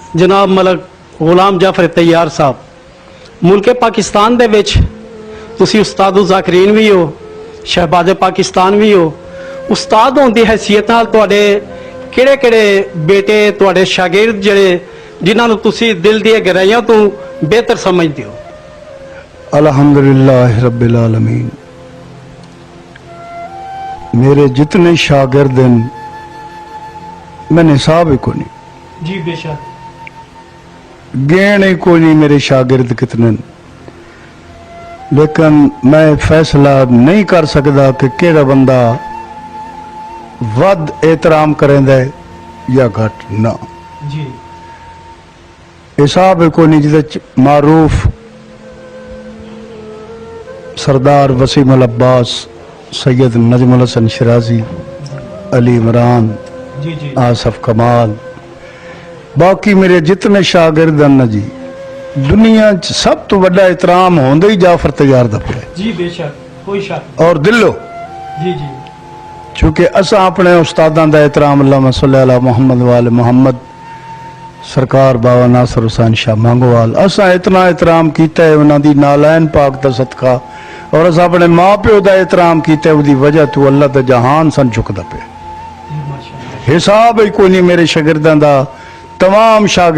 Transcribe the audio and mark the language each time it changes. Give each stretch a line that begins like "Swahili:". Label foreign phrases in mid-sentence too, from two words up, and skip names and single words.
Punjabi: جناب ملک غلام جعفر طیار صاحب، ملک پاکستان دے وچ تسی استاد ذاکرین بھی ہو، شہباز پاکستان بھی ہو. استاد ہونے کی حیثیت نال تہاڈے کیہڑے کیہڑے بیٹے تہاڈے شاگرد جیہڑے جنہاں نوں تسی دل دی گہرائیاں تو بہتر سمجھدے ہو?
Arabic: الحمد لله رب العالمين.
Urdu: میرے جتنے شاگرد ہیں میں نے حساب ہی کو نہیں, جی بیشک, گنے کوئی نہیں میرے شاگرد کتنے ہیں. لیکن میں فیصلہ نہیں کر سکتا کہ
Punjabi: کیہڑا بندہ ودھ احترام کریندا ہے یا گھٹ نا.
Urdu: जी حساب ہی کوئی نہیں.
Punjabi: جیدے معروف سردار وسیم العباس، سید نجم الحسن شیرازی، علی عمران,
Urdu: جی جی
Punjabi: آصف کمال، باقی میرے جتنے شاگرد ہیں نا جی، دنیا چ سب تو بڑا احترام ہوندے ہی جعفر طیار دا پیا
Urdu: جی بیشک، کوئی شک. اور دلو, جی جی
Punjabi: چونکہ اسا اپنے استاداں دا احترام
Arabic: اللهم صل على محمد وآل محمد
Punjabi: سرکار بابا ناصر حسین شاہ مانگووال، اسا اتنا احترام کیا ہے انہاں دی نعلین پاک دا صدقہ، اور اسا اپنے ماں پیو دا احترام کیا، اسکی وجہ تو اللہ دا جہان سن جھکدا پیا. حساب ہی کوئی نہیں میرے شاگرداں دا.